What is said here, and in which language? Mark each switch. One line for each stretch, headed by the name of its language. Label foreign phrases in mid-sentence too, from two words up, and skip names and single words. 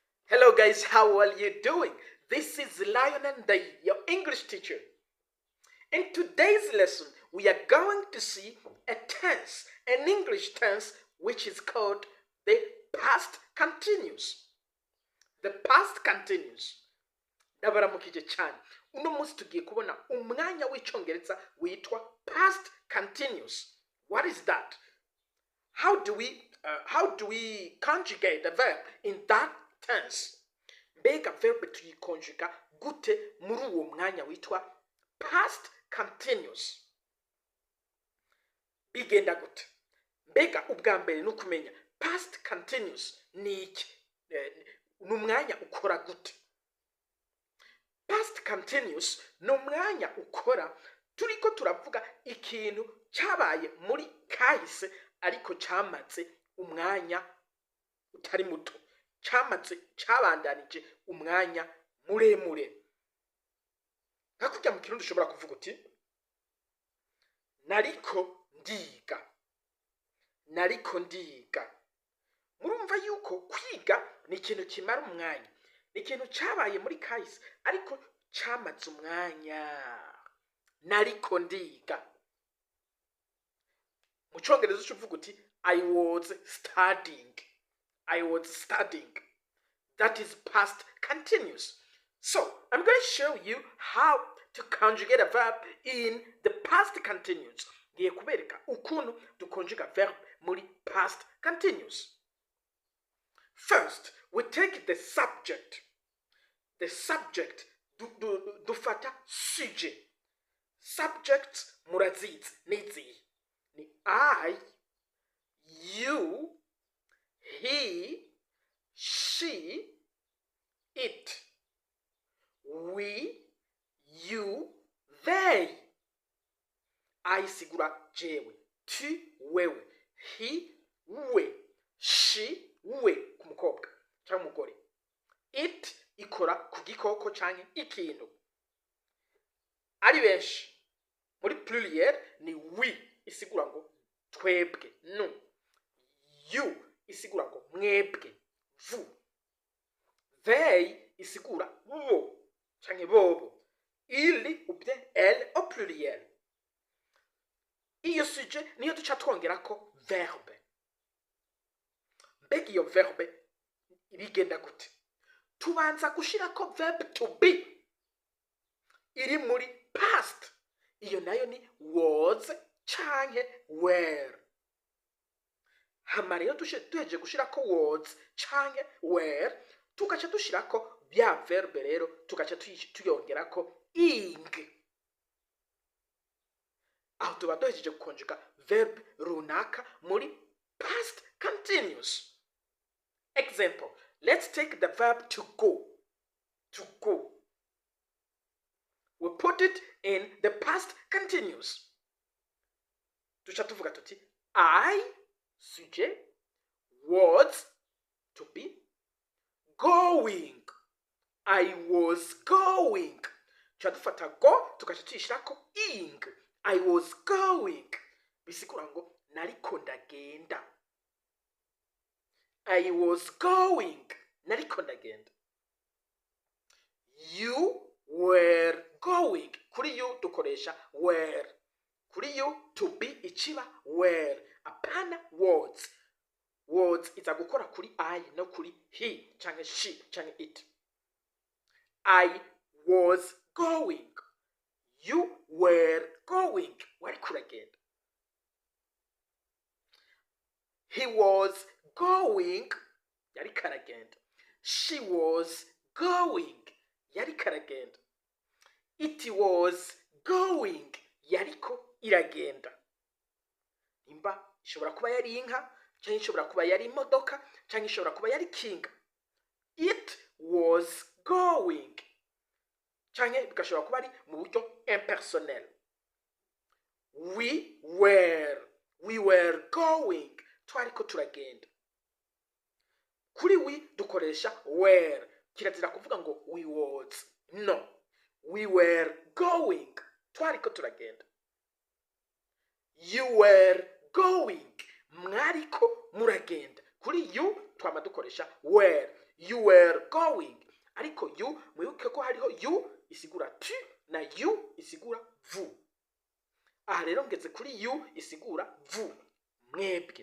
English: Hello guys, how are you doing? This is Lion and Day, your English teacher. In today's lesson, we are going to see a tense, an English tense, which is called the past continuous. The past continuous.
Rundi: Ndabaramukije cyane. Uno munsi tugiye kubona umwanya w'icyongereza witwa
English: past continuous. What is that? How do we conjugate the verb in that tense?
Rundi: Mbega verb tuyikonjuga gute muri uwo mwanya witwa
English: past continuous?
Rundi: Bigenda gute? Mbega ubwa mbere nukumenya
English: past continuous
Rundi: ni iki? Ni umwanya ukora gute?
English: Past continuous
Rundi: ni umwanya ukora turiko turavuga ikintu cyabaye muri kahise ariko cyamaze umwanya utari muto, cyabandanije umwanya muremure. Hakurya mu kirundi ushobora kuvuga uti nariko ndiga. Murumva yuko kwiga ni ikintu kimara umwanya, ni ikintu cyabaye muri kahise ariko cyamaze umwanya. Nariko ndiga. Mu cyongereza uvuga uti
English: I was studying. That is past continuous. So, I'm going to show you how to conjugate a verb in the past continuous.
Rundi: Ngiye kubereka ukuntu dukonjuga verb muri
English: past continuous. First, we take the subject. The subject
Rundi: dufata sujet. Subjects murazizi nizi.
English: Ni I, you, he, she, it, we, you, they.
Rundi: I sigura jewe, tu wewe, he we, she we kumukobwa cyangwa umugore, it ikora ku gikoko cyangwa ikintu. Ari benshi muri pluriel ni we isigura ngo twebwe, no. You isigura ngo mwebwe, vous. They isigura bo cyangwa bobo.
French: Il ou bien elle au pluriel.
Rundi: Iyo sujet niyo duca twongerako verbe. Mbega iyo verbe ibigenda gute? Tubanza gushirako
English: verb to be
Rundi: iri muri past. Iyo nayo ni was canke were. Hama rero duheje gushirako was canke were, tugaca dushirako bya verbe rero tugaca tuyongerako ing. Aho tuba duhejeje gukonjuga verb runaka muri
English: past continuous. Example, let's take the verb to go. To go. We put it in the past continuous.
Rundi: Tuca tuvuga tuti I, sujet,
English: was, to be, going. I was going.
Rundi: Tuca dufata go tugaca tuyishirako ing.
English: I was going.
Rundi: Bisigura ngo nariko ndagenda.
English: I was going.
Rundi: Nariko ndagenda.
English: You were going.
Rundi: Kuri you dukoresha were. Kuri you to be ichiba were. Apana words. Words iza gukora kuri I no kuri he canke she canke it.
English: I was going. You were going.
Rundi: Wari kuragenda.
English: He was going.
Rundi: Yari karagenda.
English: She was going.
Rundi: Yari karagenda.
English: It was going.
Rundi: Yariko iragenda. Imba ishobora kuba yari inka, cyangwa ishobora kuba yari imodoka, cyangwa ishobora kuba yari kinga.
English: It was going.
Rundi: Cyangwa bigashobora kuba ari mu buryo impersonnel.
English: We were going.
Rundi: Twariko turagenda. Kuri we dukoresha were. Kirazira kuvuga ngo
English: we was.
Rundi: No.
English: We were going.
Rundi: Twariko turagenda.
English: You were going.
Rundi: Mwariko muragenda. Kuri you twama dukoresha were.
English: you were going.
Rundi: Ariko you mwibuke ko hariho you isigura tu na you isigura vous. Aha rero ngeze kuri you isigura vous, mwebwe.